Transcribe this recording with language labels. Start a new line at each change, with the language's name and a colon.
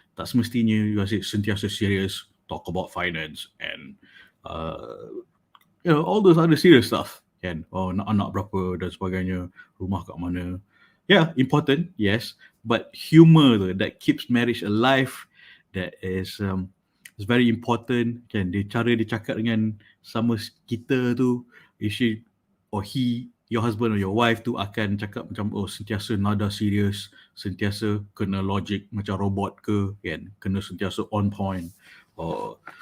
Malay: Tak semestinya you asyik sentiasa
English: serious, talk about finance and, all those other serious stuff.
Malay: Kan? Oh, nak anak berapa dan sebagainya, rumah kat mana.
English: Yeah, important, yes, but humor that keeps marriage alive, that is very important.
Malay: Kan, cara dia cakap dengan sama kita tu,
English: she or he, your husband or your wife
Malay: tu akan cakap macam sentiasa nada serius, sentiasa kena logic macam robot ke, kan, kena sentiasa on point, or